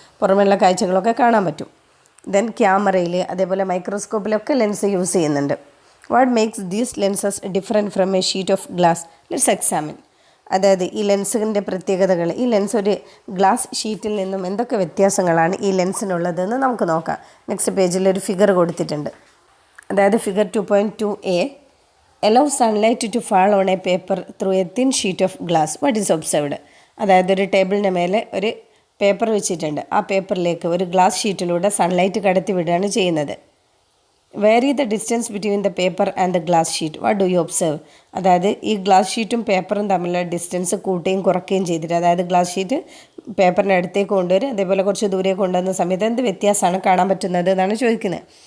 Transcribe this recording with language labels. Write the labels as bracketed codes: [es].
[ml] പുറമെയുള്ള കാഴ്ചകളൊക്കെ കാണാൻ പറ്റും. ദെൻ ക്യാമറയിൽ, അതേപോലെ മൈക്രോസ്കോപ്പിലൊക്കെ ലെൻസ് യൂസ് ചെയ്യുന്നുണ്ട്. [en] What makes these lenses different from a sheet of glass? Let's examine. [ml] അതായത് ഈ ലെൻസിൻ്റെ പ്രത്യേകതകൾ, ഈ ലെൻസ് ഒരു ഗ്ലാസ് ഷീറ്റിൽ നിന്നും എന്തൊക്കെ വ്യത്യാസങ്ങളാണ് ഈ ലെൻസിനുള്ളതെന്ന് നമുക്ക് നോക്കാം. നെക്സ്റ്റ് പേജിൽ ഒരു ഫിഗർ കൊടുത്തിട്ടുണ്ട്. [en] അതായത് figure 2.2a, allow sunlight to fall on a paper through a thin sheet of glass. What is observed? [ml] അതായത് ഒരു ടേബിളിൻ്റെ മേലെ ഒരു പേപ്പർ വെച്ചിട്ടുണ്ട്. ആ പേപ്പറിലേക്ക് ഒരു ഗ്ലാസ് ഷീറ്റിലൂടെ സൺലൈറ്റ് കടത്തി വിടുകയാണ് ചെയ്യുന്നത്. [en] Vary the distance between the paper and the glass sheet. What do you observe? [ml] അതായത് ഈ ഗ്ലാസ് ഷീറ്റും പേപ്പറും തമ്മിലുള്ള ഡിസ്റ്റൻസ് കൂട്ടുകയും കുറയ്ക്കുകയും ചെയ്തിട്ട്, അതായത് ഗ്ലാസ് ഷീറ്റ് പേപ്പറിൻ്റെ അടുത്തേക്ക് കൊണ്ടുവരും, അതേപോലെ കുറച്ച് ദൂരേക്ക് കൊണ്ടുവന്ന സമയത്ത് എന്ത് വ്യത്യാസമാണ് കാണാൻ പറ്റുന്നത് എന്നാണ് ചോദിക്കുന്നത്.